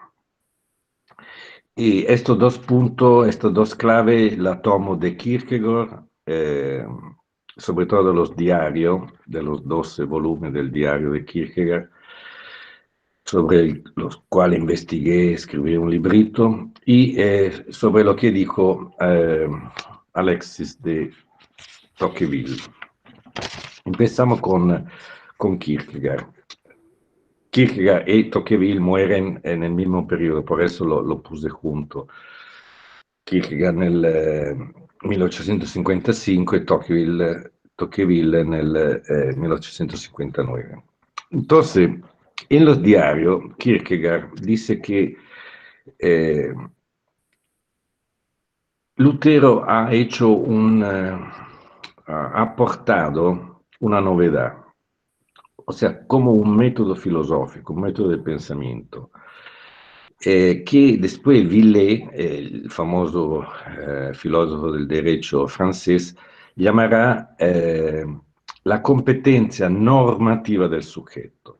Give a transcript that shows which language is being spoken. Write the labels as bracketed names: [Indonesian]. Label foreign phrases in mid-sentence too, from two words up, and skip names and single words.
[Spanish] Y estos dos puntos, estas dos claves, la tomo de Kierkegaard, sobre todo los diarios, de los 12 volúmenes del diario de Kierkegaard, sobre los cuales investigué, escribí un librito, y sobre lo que dijo Alexis de Tocqueville. Empezamos con Kierkegaard. Kierkegaard y Tocqueville mueren en el mismo periodo, por eso lo puse junto. [Italian] Kierkegaard nel 1855 e Tocqueville nel 1859. [Spanish] Entonces, en los diarios, Kierkegaard dice que Lutero ha hecho ha aportado una novedad, o sea, como un método filosófico, un método de pensamiento, que después Villet, el famoso filósofo del derecho francés, llamará la competencia normativa del sujeto.